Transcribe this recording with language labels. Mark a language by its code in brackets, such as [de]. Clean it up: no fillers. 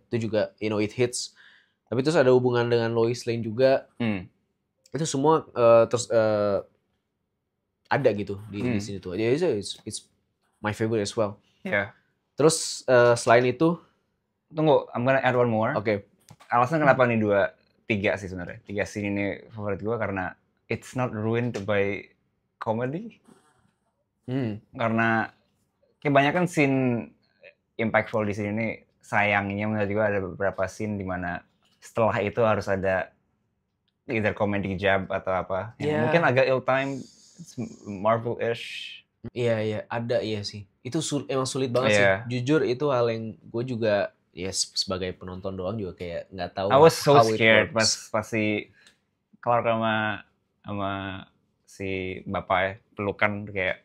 [id] Itu juga [en] it hits. [id] Tapi terus ada hubungan dengan Lois Lane juga. Itu semua terus ada gitu di sini tuh. [en] Jadi it's my favorite as well. [id] Terus selain itu, tunggu, [en] I'm gonna add one more. [id] Oke. Alasan kenapa nih tiga sih sebenarnya. 3 scene ini favorit gue karena [en] it's not ruined by comedy. [id] Karena kebanyakan scene impactful di sini nih, sayangnya menurut gue ada beberapa scene di mana setelah itu harus ada [en] either comedy jab [id] atau apa. Mungkin agak ill-timed, Marvel-ish. Iya, ada sih. Itu emang sulit banget sih. Jujur itu hal yang gue juga sebagai penonton doang juga kayak nggak tahu. [en] I was so scared [id] pas si Clark sama si bapak pelukan, kayak